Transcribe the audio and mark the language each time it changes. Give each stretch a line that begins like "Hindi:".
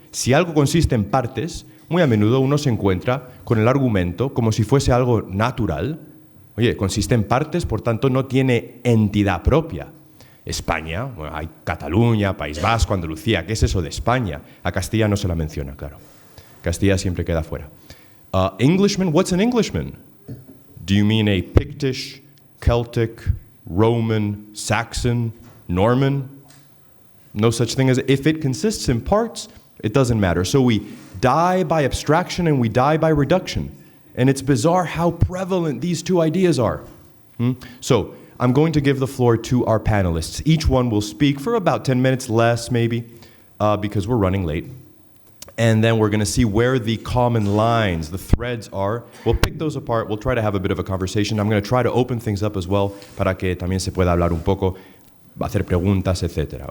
Spanish: Si algo consiste en partes, muy a menudo uno se encuentra con el argumento como si fuese algo natural. Oye, consiste en partes, por tanto no tiene entidad propia. España, bueno, hay Cataluña, País Vasco, Andalucía. ¿Qué es eso de España? A Castilla no se la menciona, claro. Castilla siempre queda fuera.
English: Englishman, what's an Englishman? Do you mean a Pictish, Celtic, Roman, Saxon, Norman? No such thing as, if it consists in parts, it doesn't matter. So we die by abstraction and we die by reduction. And it's bizarre how prevalent these two ideas are. So I'm going to give the floor to our panelists. Each one will speak for about 10 minutes, less maybe, because we're running late. And then we're going to see where the common lines, the threads are. We'll pick those apart. We'll try to have a bit of a conversation. I'm going to try to open things up as well
Spanish: para que también se pueda hablar un poco, hacer preguntas, etc.